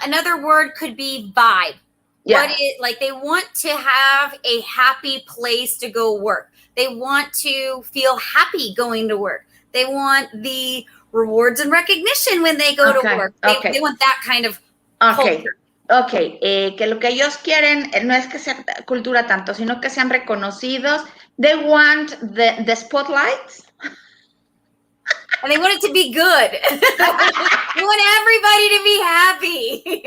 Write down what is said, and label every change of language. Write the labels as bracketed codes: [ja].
[en] Another word could be vibe. Yeah. What is, like, they want to have a happy place to go work. They want to feel happy going to work. They want the rewards and recognition when they go to work. They want that kind of culture. [es] Ok, que lo que ellos quieren no es que sea cultura tanto, sino que sean reconocidos. [en] They want the spotlight. And they want it to be good. They want everybody to be happy.